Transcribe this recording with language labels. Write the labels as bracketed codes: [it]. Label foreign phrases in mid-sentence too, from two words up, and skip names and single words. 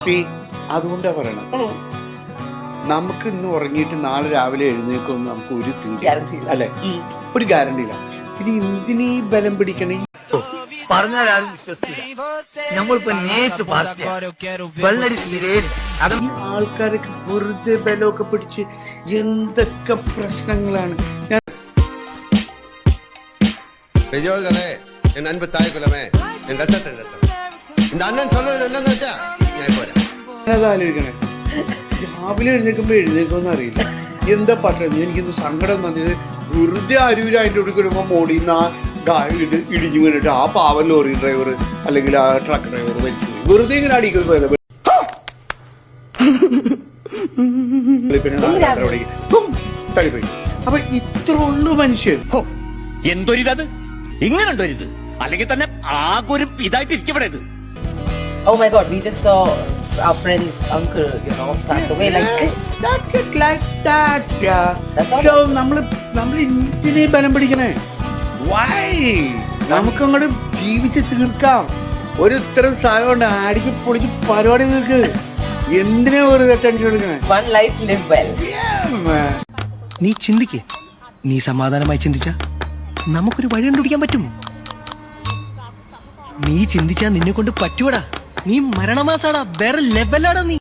[ml] അതുകൊണ്ടാ പറയണം, നമുക്ക് ഇന്ന് ഉറങ്ങിയിട്ട് നാളെ രാവിലെ എഴുന്നേക്കൊന്നും നമുക്ക് ഒരു തീരുമാനം അല്ലെ, ഒരു ഗ്യാരണ്ടി ഇല്ല. പിന്നെ എന്തിനീ ബലം പിടിക്കണേ? പറഞ്ഞാലും വിശ്വസിക്കില്ല. നമ്മളിപ്പോ നേരിട്ട് ഈ ആൾക്കാരൊക്കെ വെറുതെ ബലമൊക്കെ പിടിച്ച് എന്തൊക്കെ പ്രശ്നങ്ങളാണ്. [ta] பெரியோர்களே, என் அன்பு தாய் குலமே, என் ரத்தத்தின் ரத்தம். இந்த அண்ணன் சொல்றது என்னன்னு [ml] വെച്ചാ ഞാൻ പോരാ. അത് ആലോചിക്കണേ, രാവിലെ എഴുന്നേൽക്കുമ്പോ അറിയില്ല എന്താ പറ്റുന്നത്. എനിക്കൊന്ന് സങ്കടം വന്നത്, വെറുതെ അരൂര് അതിൻ്റെ ഉള്ളിൽ വരുമ്പോൾ മോടിന്ന് ആ ഇത് ഇടിഞ്ഞു വീണിട്ട് ആ പാവൻ ലോറി ഡ്രൈവർ അല്ലെങ്കിൽ ആ ട്രക്ക് ഡ്രൈവർ മരിച്ചു വെറുതെ ഇങ്ങനെ അടിക്കുന്നു പോയത്. തളിപ്പോയി. അപ്പൊ ഇത്ര ഉള്ളു മനുഷ്യൻ. എന്തൊരിതത്, ഇങ്ങനെണ്ടൊരിത്, അല്ലെങ്കിൽ തന്നെ ആകെ ഒരു ഇതായിട്ട് ഇരിക്കപ്പെടരുത്. [en] Oh my God, we just saw our friend's uncle, pass away like this. That's it, like that. That's all. So [ml] നമ്മൾ എന്തിനേ ബലം പിടിക്കണേ? Why? നമുക്ക് അങ്ങോട്ട് ജീവിച്ച് തീർക്കാം. ഒരു ഇത്തരം സാധനം അടിച്ച് പൊളിച്ച് പരിപാടി തീർക്ക്. എന്തിനാ ഒരു ടെൻഷൻ എടുക്കണേ? [en] One life, live well. [ml] നീ ചിന്തിക്ക്, നീ സമാധാനമായി ചിന്തിച്ച നമുക്കൊരു വഴി കണ്ടുപിടിക്കാൻ പറ്റും. നീ ചിന്തിച്ചാ നിന്നെ കൊണ്ട് പറ്റുവടാ. നീ മരണമാസാടാ, വേറെ ലെവലാടാ നീ.